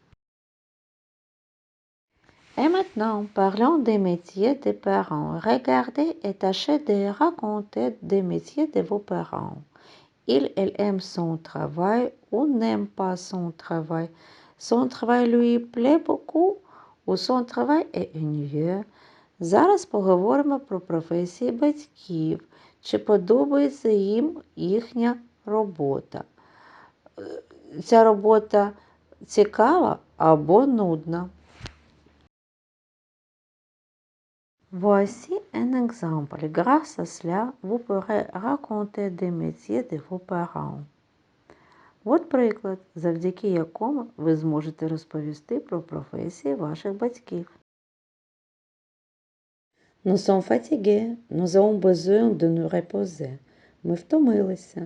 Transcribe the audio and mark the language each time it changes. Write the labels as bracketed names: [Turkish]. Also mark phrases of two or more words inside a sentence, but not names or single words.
[French] Et maintenant, parlons des métiers des parents. Regardez et tâchez de raconter des métiers de vos parents. Elle aime son travail ou n'aime pas son travail. Son travail lui plaît beaucoup ou son travail est ennuyeux. [Ukrainian] Зараз поговоримо про професії батьків. Чи подобається їм їхня робота? Ця робота цікава або нудна? [French] Voici un exemple. Grâce à cela, vous pourrez raconter des métiers de vos parents. [Ukrainian] От приклад, завдяки якому ви зможете розповісти про професії ваших батьків. [French] Nous sommes fatigués, nous avons besoin de nous reposer. [Ukrainian] Ми втомилися.